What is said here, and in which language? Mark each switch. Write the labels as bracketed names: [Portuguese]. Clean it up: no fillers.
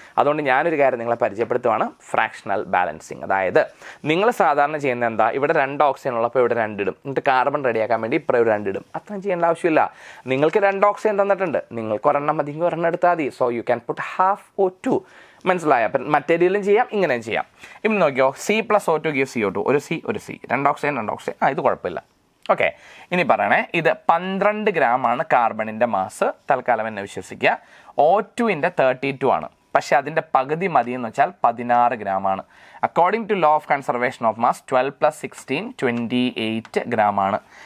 [Malayalam] അതുകൊണ്ട് ഞാനൊരു കാര്യം നിങ്ങളെ പരിചയപ്പെടുത്തുവാണ്, ഫ്രാക്ഷണൽ ബാലൻസിങ്. അതായത് നിങ്ങൾ സാധാരണ ചെയ്യുന്ന എന്താ, ഇവിടെ 2 ഓക്സിജൻ ഉള്ളപ്പോൾ ഇവിടെ 2 ഇടും, എന്നിട്ട് കാർബൺ റെഡിയാക്കാൻ വേണ്ടി ഇപ്പോൾ ഇവിടെ 2 ഇടും. അത്രയും ചെയ്യേണ്ട ആവശ്യമില്ല. നിങ്ങൾക്ക് 2 ഓക്സിജൻ തന്നിട്ടുണ്ട്, നിങ്ങൾക്ക് 1 എണ്ണം മതി, 1 എണ്ണം എടുത്താൽ മതി. [English] So you can put half O2. [Malayalam] മനസ്സിലായ? അപ്പം മറ്റേതിലും ചെയ്യാം, ഇങ്ങനെയും ചെയ്യാം. ഇനി നോക്കിയോ, C + O2 gives CO2. ഒരു C 2 ഓക്സിജൻ 2 ഓക്സിജൻ. ഇത് കുഴപ്പമില്ല. ഓക്കെ, ഇനി പറയണേ, ഇത് 12 ഗ്രാമാണ് കാർബണിൻ്റെ മാസ്. തൽക്കാലം എന്നെ വിശ്വസിക്കുക. O2ൻ്റെ 32 ആണ്, പക്ഷേ അതിൻ്റെ പകുതി മതി എന്ന് വെച്ചാൽ 16 ഗ്രാമാണ്. [English] according to law of conservation of mass 12 + 16 28 [Malayalam] ഗ്രാമാണ്.